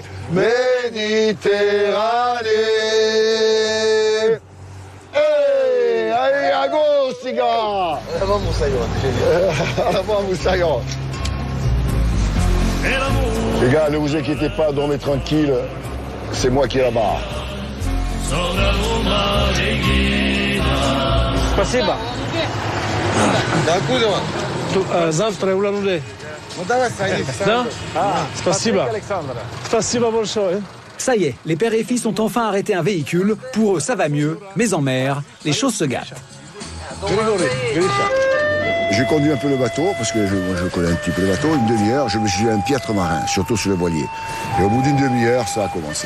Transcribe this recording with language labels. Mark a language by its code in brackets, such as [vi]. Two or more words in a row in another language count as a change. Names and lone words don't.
[fr] Méditerranée. Hey, allez, à gauche, les gars. À l'avant, Moussaillon. Les gars, ne vous inquiétez pas, dormez tranquille. C'est moi qui ai la barre. [ru] Спасибо. Завтра улан-Удэ. Да? Спасибо. Спасибо большое. [fr] Ça y est, les pères et fils ont enfin arrêté un véhicule. Pour eux, ça va mieux, mais en mer, les choses se gâtent. J'ai conduit un peu le bateau, parce que je connais un petit peu le bateau. Une demi-heure, je me suis dit un piètre marin, surtout sur le voilier. Et au bout d'une demi-heure, ça a commencé.